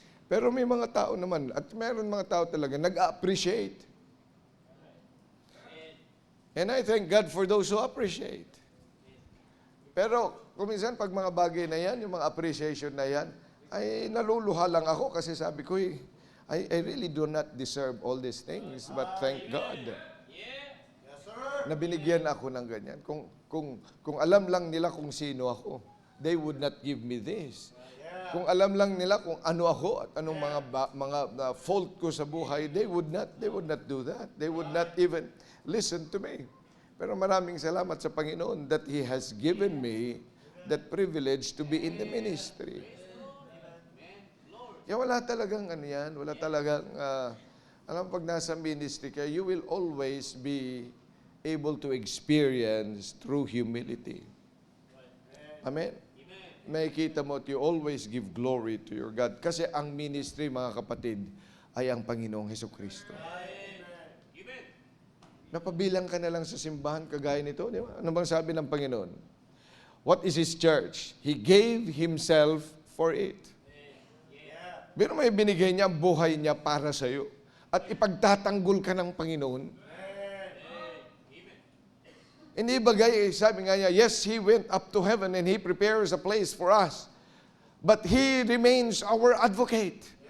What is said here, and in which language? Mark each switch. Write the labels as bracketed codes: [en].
[tl] Pero may mga tao naman, at meron mga tao talaga, nag-appreciate. [en] And I thank God for those who appreciate. [tl] Pero kung minsan, pag mga bagay na yan, yung mga appreciation na yan, ay naluluha lang ako kasi sabi ko, [en] I really do not deserve all these things, but thank God. Yes, sir. [tl] Na binigyan ako ng ganyan. Kung alam lang nila kung sino ako, [en] they would not give me this. [tl] Kung alam lang nila kung ano ako at anong mga fault ko sa buhay, [en] they would not do that. They would not even listen to me. [tl] Pero maraming salamat sa Panginoon [en] that He has given me that privilege to be in the ministry. [tl] Kaya wala talagang wala talagang Alam mo, pag nasa ministry ka, [en] you will always be able to experience true humility. Amen? [tl] Nakikita mo, [en] you always give glory to your God. [tl] Kasi ang ministry, mga kapatid, ay ang Panginoong Hesukristo. Napabilang ka na lang sa simbahan kagaya nito, di ba? Ano bang sabi ng Panginoon? [en] What is His church? He gave Himself for it. [tl] Pero may binigay niya ang buhay niya para sa iyo. At ipagtatanggol ka ng Panginoon. Hindi bagay, sabi nga niya, [en] yes, He went up to heaven and He prepares a place for us. But He remains our advocate.